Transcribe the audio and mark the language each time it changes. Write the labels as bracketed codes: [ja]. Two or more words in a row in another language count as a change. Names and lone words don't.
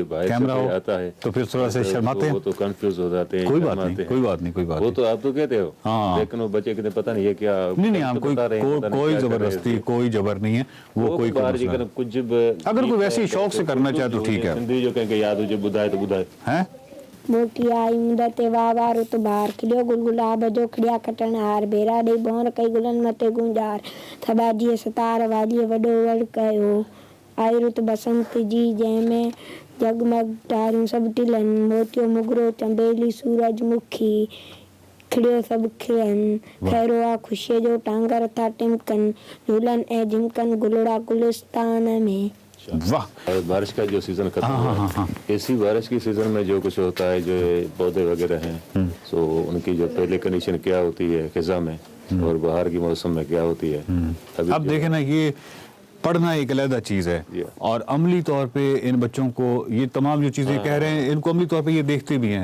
[hi] कैमरा आता है तो फिर थोड़ा सा शर्माते हैं, वो तो कंफ्यूज हो जाते हैं। कोई बात नहीं, कोई बात नहीं, कोई बात वो तो आप तो कहते हो। हाँ। लेकिन वो बच्चे कहते पता नहीं है क्या। नहीं हम कोई जबरदस्ती, कोई जबर नहीं है। वो कोई कुछ अगर कोई वैसे ही शौक से करना चाहे तो ठीक है। [sd] सिंधी जो कहेंगे याद हुजे बुधाए तो बुधाए [hi] हैं। [sd] मोटी आई मुदते वाह रुत बार खिलियो गुलगुलाब जो खिड़िया कटण हार बेरा दे बोर कई गुलन मते गुंजार थबाजी सतार वाली वडो वड़ कयो आई रुत बसंत जी जंहिंमें जगमग तारूं सभु टिलन मोतियो मुगरो चंबेली सूरजमुखी खिड़ियो सभु खिलनि खैरो आ ख़ुशीअ जो टांगर था टिमकनि झूलन ऐं झिमकनि गुलड़ा गुलिस्तान में। [hi] वाह। बारिश का जो सीजन खत्म हुआ, इसी बारिश की सीजन में जो कुछ होता है, जो पौधे वगैरह हैं, तो उनकी जो पहले कंडीशन क्या होती है खिजा में, और बाहर की मौसम में क्या होती है। अब देखें ना, ये पढ़ना एक अलग चीज़ है और अमली तौर पे इन बच्चों को ये तमाम जो चीज़ें कह रहे हैं, इनको अमली तौर पे ये देखते भी हैं।